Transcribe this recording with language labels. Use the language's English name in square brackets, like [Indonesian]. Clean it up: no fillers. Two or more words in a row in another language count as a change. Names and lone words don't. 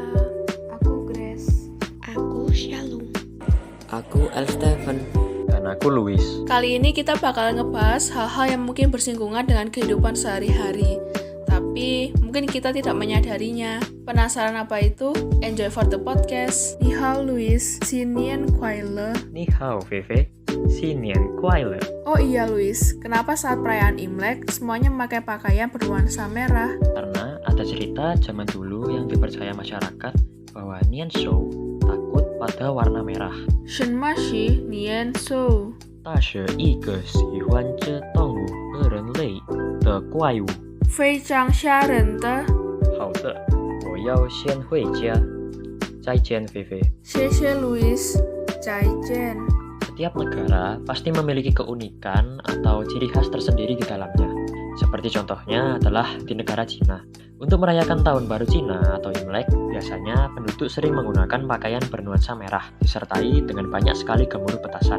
[Indonesian] Aku Grace. Aku Shalom. Aku Elsteven. Dan aku Luis. Kali ini kita bakal ngebahas hal-hal yang mungkin bersinggungan dengan kehidupan sehari-hari, tapi mungkin kita tidak menyadarinya. Penasaran apa itu? [English] Enjoy for the podcast. [Chinese] 你好 Luis，新年快乐. 你好 Feve，新年快乐. [Indonesian] Oh iya Luis, kenapa saat perayaan Imlek semuanya memakai pakaian bernuansa merah? Karena ada cerita zaman dulu yang dipercaya masyarakat bahwa Nian Shou takut pada warna merah. [Chinese] 什么是年兽？它是一个喜欢吃动物的人类的怪物。非常吓人的。好的，我要先回家。再见，菲菲。谢谢 Luis，再见。 [Indonesian] Setiap negara pasti memiliki keunikan atau ciri khas tersendiri di dalamnya. Seperti contohnya adalah di negara Cina. Untuk merayakan Tahun Baru Cina atau Imlek, biasanya penduduk sering menggunakan pakaian bernuansa merah, disertai dengan banyak sekali gemuruh petasan.